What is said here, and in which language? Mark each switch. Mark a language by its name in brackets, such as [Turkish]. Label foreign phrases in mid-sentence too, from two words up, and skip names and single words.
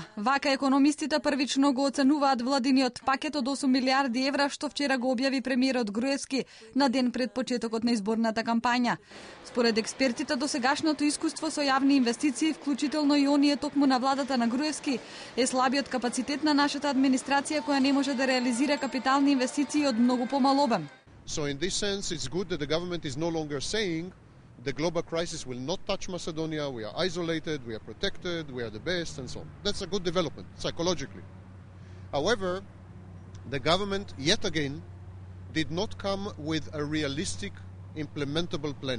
[Macedonian] Вака економистите првично го оценуваат владиниот пакет од 8 милиарди евра што вчера го објави премиерот Груевски на ден пред почетокот на изборната кампања. Според експертите, досегашното искуство со јавни инвестиции, вклучително и оние токму на владата на Груевски, е слабиот капацитет на нашата администрација која не може да реализира капитални инвестиции од многу помал обем. [English] So in this sense it's good that the government is no longer saying the global crisis will not touch Macedonia, we are isolated, we are protected, we are the best, and so on. That's a good development, psychologically. However, the government, yet again, did not come with a realistic, implementable plan.